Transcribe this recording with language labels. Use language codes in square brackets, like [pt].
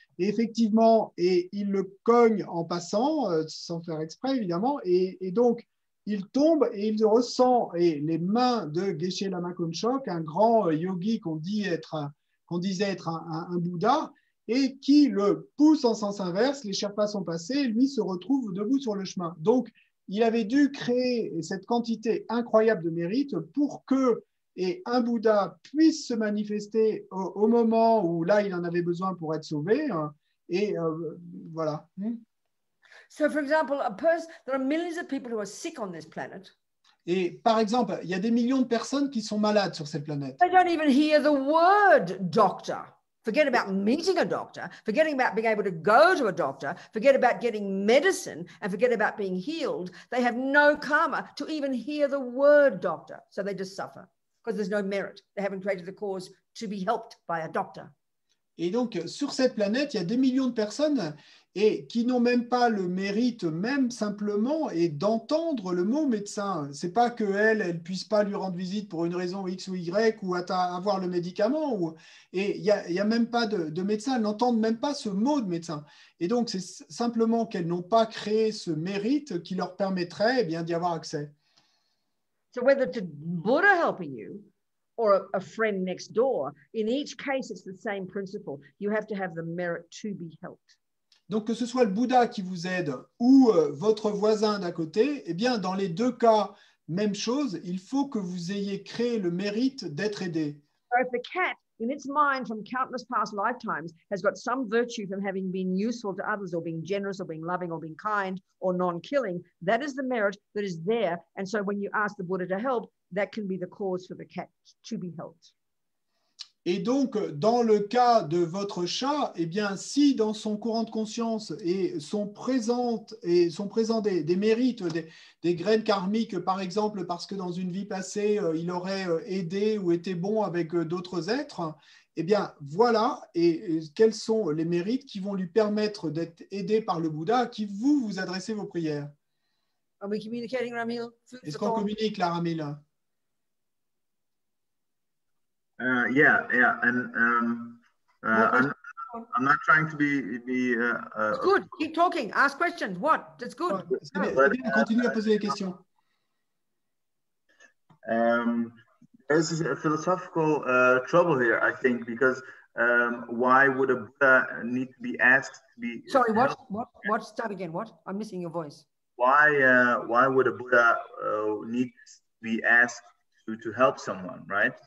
[fr] Et effectivement, il le cogne en passant, sans faire exprès évidemment, et donc il tombe et il ressent les mains de Geshe Lama Konchog, un grand yogi qu'on disait être un Bouddha, et qui le pousse en sens inverse. Les Sherpas sont passés, et lui se retrouve debout sur le chemin. Donc, il avait dû créer cette quantité incroyable de mérite pour que un Bouddha puisse se manifester au moment où là, il en avait besoin pour être sauvé. Et voilà. [en] So, for example, there are millions of people who are sick on this planet. [fr] Et par exemple, il y a des millions de personnes qui sont malades sur cette planète. [en] They don't even hear the word doctor. Forget about meeting a doctor, forgetting about being able to go to a doctor, forget about getting medicine, and forget about being healed. They have no karma to even hear the word doctor. So they just suffer because there's no merit. They haven't created the cause to be helped by a doctor. [fr] Et donc, sur cette planète, il y a des millions de personnes qui n'ont même pas le mérite, même simplement, d'entendre le mot médecin. Ce n'est pas qu'elle ne puisse pas lui rendre visite pour une raison X ou Y ou avoir le médicament. Et il n'y a même pas de médecin, elles n'entendent même pas ce mot de médecin. Et donc, c'est simplement qu'elles n'ont pas créé ce mérite qui leur permettrait d'y avoir accès. [en] So whether it's a Buddha helping you, or a friend next door, in each case, it's the same principle. You have to have the merit to be helped. [fr] Donc, que ce soit le Bouddha qui vous aide ou votre voisin d'à côté, eh bien, dans les deux cas, même chose, il faut que vous ayez créé le mérite d'être aidé. [en] So if the cat, in its mind from countless past lifetimes, has got some virtue from having been useful to others or being generous or being loving or being kind or non-killing, that is the merit that is there. And so when you ask the Buddha to help, that can be the cause for the cat to be helped. [fr] Et donc, dans le cas de votre chat, eh bien, si dans son courant de conscience sont présents des mérites, des graines karmiques, par exemple, parce que dans une vie passée, il aurait aidé ou été bon avec d'autres êtres, eh bien, voilà, et quels sont les mérites qui vont lui permettre d'être aidé par le Bouddha à qui vous adressez vos prières. [en] Are we communicating, Ramil? [fr] Est-ce qu'on communique, là, Ramil? [en] Yeah, and I'm not trying to be. It's good. Keep talking. Ask questions. What? That's good. [fr] C'est bien, continue à poser des questions. [en] There's a philosophical trouble here, I think, because why would a Buddha need to be asked to be? Sorry, what? What? Start again. What? I'm missing your voice. Why would a Buddha need to be asked to help someone, right?